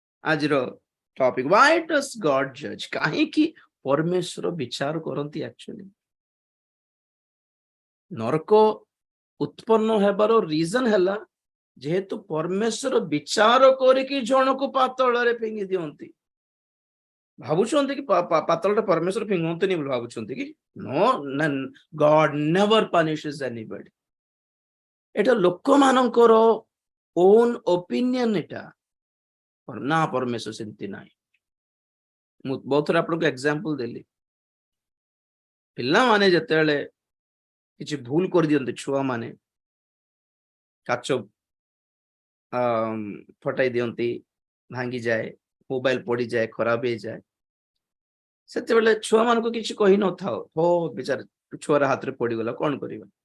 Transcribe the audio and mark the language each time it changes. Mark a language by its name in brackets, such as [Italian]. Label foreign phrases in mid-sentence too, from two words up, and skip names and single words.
[Odia] ଆଜିର ଟପିକ, [English] why does God judge? [Odia] କାହିଁକି ପରମେଶ୍ୱର ବିଚାର କରନ୍ତି? ଆକ୍ଚୁଆଲି ନରକ ଉତ୍ପନ୍ନ ହେବାର ରିଜନ ହେଲା ଯେହେତୁ ପରମେଶ୍ୱର ବିଚାର କରିକି ଜଣକୁ ପାତଳରେ ଫିଙ୍ଗି ଦିଅନ୍ତି। ଭାବୁଛନ୍ତି କି ପାତଳଟା ପରମେଶ୍ୱର ଫିଙ୍ଗନ୍ତୁନି ବୋଲି ଭାବୁଛନ୍ତି କି? [English] नो, God never punishes anybody। [Odia] ଏଟା ଲୋକମାନଙ୍କର [English] own opinion, [Odia] ଏଟା ନା ପରମେଶ୍ୱର ସେମିତି ନାହିଁ। ମୁଁ ବହୁତ ଥର ଆପଣଙ୍କୁ ଏକ୍ସାମ୍ପଲ ଦେଲି, ପିଲାମାନେ ଯେତେବେଳେ କିଛି ଭୁଲ କରିଦିଅନ୍ତି, ଛୁଆମାନେ କାଚ ଫଟାଇ ଦିଅନ୍ତି, ଭାଙ୍ଗିଯାଏ, ମୋବାଇଲ ପଡିଯାଏ, ଖରାପ ହେଇଯାଏ, ସେତେବେଳେ ଛୁଆମାନଙ୍କୁ କିଛି କହିନଥାଉ, ହୋ ବିଚାର ଛୁଆର ହାତରେ ପଡିଗଲା, କଣ କରିବା?